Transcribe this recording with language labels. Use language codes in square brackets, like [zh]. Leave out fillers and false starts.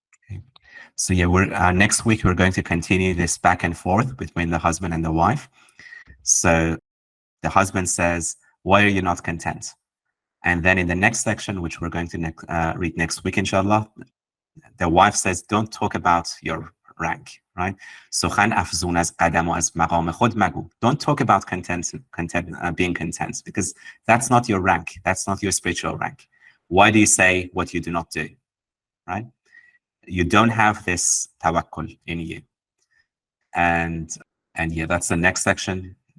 [en] Okay. So yeah, we're next week we're going to continue this back and forth between the husband and the wife. So the husband says, "Why are you not content?" And then in the next section, which we're going to read next week, inshallah, the wife says, "Don't talk about your rank." Right? [fa] سخن افزون از قدم و از مقام خود مگو. [en] Don't talk about being content, because that's not your rank. That's not your spiritual rank. Why do you say what you do not do? Right? You don't have this tawakkul in you. And yeah, that's the next section.